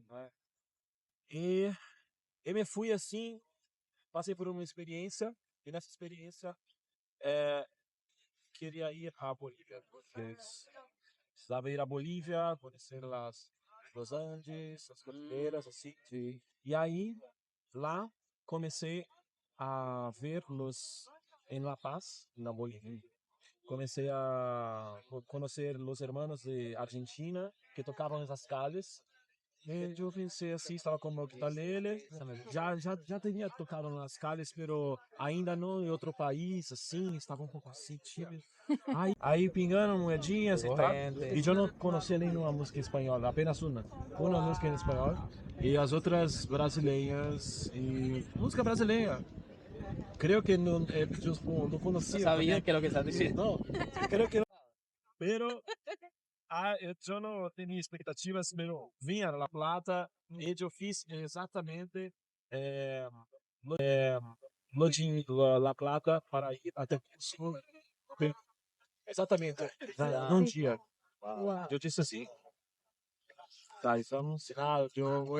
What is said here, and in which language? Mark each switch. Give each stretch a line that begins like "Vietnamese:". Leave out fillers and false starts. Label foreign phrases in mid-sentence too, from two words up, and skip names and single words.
Portuguese: E eu me fui assim, passei por uma experiência, e nessa experiência queria ir à Bolívia. Precisava ir à Bolívia, conhecer os Andes, as cordilheiras, assim. Sim. E aí, lá, comecei a ver-los em La Paz, na Bolívia. Comecei a conhecer os irmãos de Argentina que tocavam nas calles. E eu pensei assim, estava com o meu guitarrele, já tinha tocado nas calles, pero ainda não em outro país, assim, estava um pouco assim, tímido. Aí pingando moedinhas e tal, e eu não conhecia nenhuma música espanhola, apenas uma música em espanhol, e as outras brasileiras, e música brasileira.
Spanish: Creo que no conocía. No sabía que lo que estás diciendo. No, creo que no. Pero yo no tenía expectativas,
Portuguese: pero vim a La Plata e eu fiz exatamente no de La Plata para ir até Cusco. Exatamente, num dia. Eu disse assim. Tá, isso é um sinal, eu vou...